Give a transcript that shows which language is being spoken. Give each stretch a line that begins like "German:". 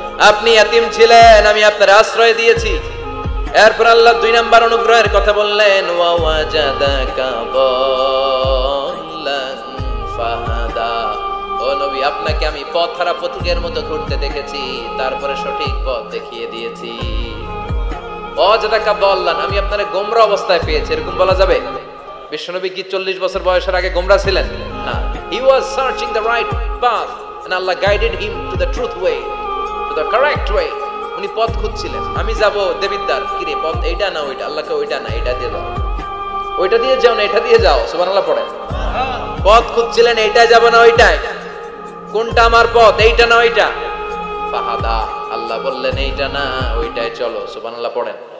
Bangla: আপনি ইয়াতীম ছিলেন, আমি আপনার আশ্রয় দিয়েছি। এরপর আল্লাহ 2 নাম্বার অনুগ্রহের কথা বললেন,
Arabic: ওয়া ওয়াজাদাকা দাল্লান ফাহাদা,
Bangla: ও নবী আপনাকে আমি পথহারা পথিকের মতো ঘুরতে দেখেছি, তারপরে সঠিক পথ দেখিয়ে দিয়েছি।
Arabic: ওয়াজাদাকা দাল্লান,
Bangla: আমি আপনারে গোমরা অবস্থায় পেয়েছি, এরকম বলা যাবে? বিশ্বনবী কি 40 বছর বয়সের আগে গোমরা ছিলেন?
English: না, he was searching the right path and Allah guided him to the truth way, to the correct way.
Bangla: উনি পথ খুঁজছিলেন, আমি যাব দেবিদ্বার, কি রে পথ এইটা না ওইটা? আল্লাহকে ওইটা না এটা দিয়ে দাও, ওইটা দিয়ে যাও না এটা দিয়ে যাও, সুবহানাল্লাহ পড়েন। পথ খুঁজছিলেন, এইটা যাব না ওইটাই, কোনটা আমার পথ, এইটা না ওইটা? ফাহাদা, আল্লাহ বললেন এইটা না ওইটাই চলো, সুবহানাল্লাহ পড়েন।